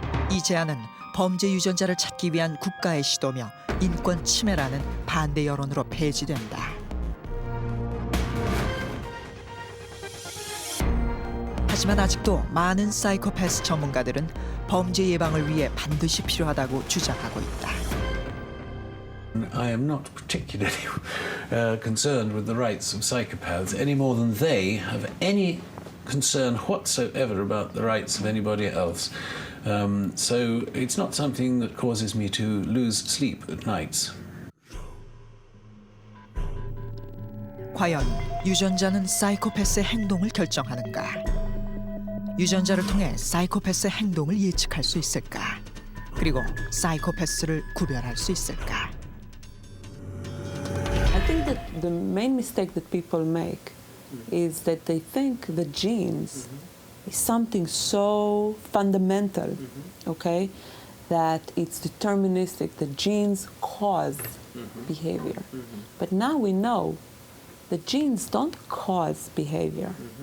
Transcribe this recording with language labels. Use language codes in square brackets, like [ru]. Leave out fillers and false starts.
[ko] 이 제안은 범죄 유전자를 찾기 위한 국가의 시도며 인권 침해라는 반대 여론으로 폐지된다. 하지만 아직도 많은 사이코패스 전문가들은 범죄 예방을 위해 반드시 필요하다고 주장하고 있다. [en] I am not particularly concerned with the rights of psychopaths any more than they have any concern whatsoever about the rights of anybody else. So it's not something that causes me to lose sleep at nights. [ko] 과연 유전자는 사이코패스의 행동을 결정하는가? 유전자를 통해 사이코패스의 행동을 예측할 수 있을까? 그리고 사이코패스를 구별할 수 있을까? [en] I think that the main mistake that people make is that they think the genes is something so fundamental, okay, that it's deterministic. The genes cause behavior. But now we know the genes don't cause behavior.